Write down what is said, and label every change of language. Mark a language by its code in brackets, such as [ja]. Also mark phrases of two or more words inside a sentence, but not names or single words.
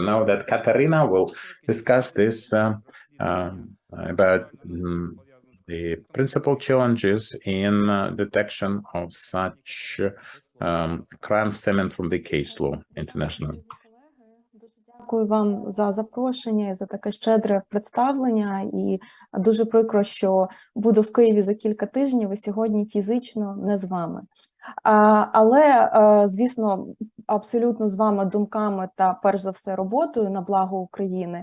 [en] Now that Katerina will discuss this about the principal challenges in detection of such crimes stemming from the case law international. [uk] дякую вам за запрошення і за таке щедре представлення. І дуже прикро, що буду в Києві за кілька тижнів і сьогодні фізично не з вами. Але, звісно, абсолютно з вами думками та, перш за все, роботою на благо України.